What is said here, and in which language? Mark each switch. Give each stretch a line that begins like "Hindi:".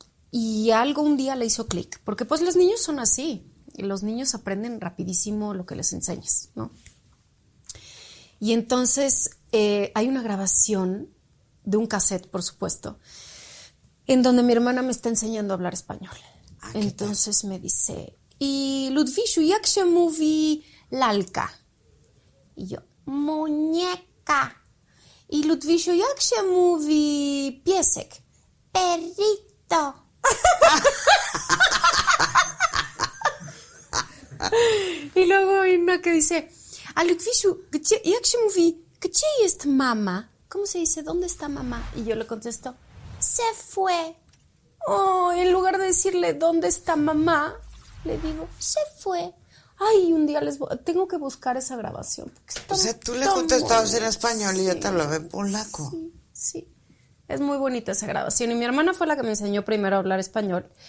Spanish: Y algo un día le hizo clic, porque pues los niños son así, y los niños aprenden rapidísimo lo que les enseñas, ¿no? Y entonces hay una grabación de un cassette, por supuesto, en donde mi hermana me está enseñando a hablar español. Entonces me dice, y Ludwisiu,
Polish: jak się mówi lalka?
Spanish: Y yo, muñeca. Y Ludwisiu,
Polish: jak się mówi piesek?
Spanish: Perrito. Y luego hay una que dice, a Ludwisiu,
Polish: jak się mówi, gdzie jest mama?
Spanish: ¿Cómo se dice? ¿Dónde está mamá? Y yo le contesto, se fue. Oh, en lugar de decirle, ¿dónde está mamá? Le digo, se fue. Ay, un día tengo que buscar esa grabación. O sea, tú le contestabas en español y ella te hablaba en polaco. Sí, sí. Es muy bonita esa grabación. Y mi hermana fue la que me enseñó primero a hablar español.